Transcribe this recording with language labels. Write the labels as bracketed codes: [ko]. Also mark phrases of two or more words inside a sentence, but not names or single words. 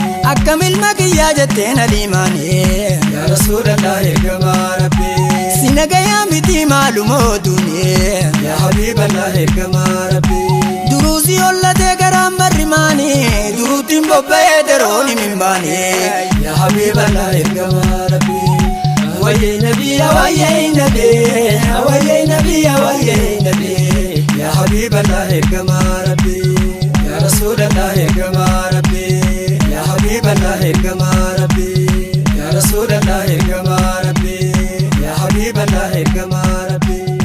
[om] Akkam ilma kiyyaa jetteen aliimaani. [ar] يا رسول الله, [om] ergama Rabbi. Si nagayaa miti maaluma oduuni. [ar] يا حبيب الله, [om] ergama Rabbi. Duruu si hollatee garaan barri maani. Duruutiin bobba'ee daroon hin baani. [ar] يا حبيب الله, [om] ergama Rabbi. Awayyee Nabi, awayyee Nabi, awayyee Nabi, awayyee Nabi. [ar] يا حبيب الله, [om] ergama Rabbi. [ar] يا رسول الله, [om] ergama Rabbi. [ar] يا حبيب الله, [om] ergama Rabbi. [ar] يا رسول الله, [om] ergama Rabbi. [ar] يا حبيب الله, [om] ergama Rabbi.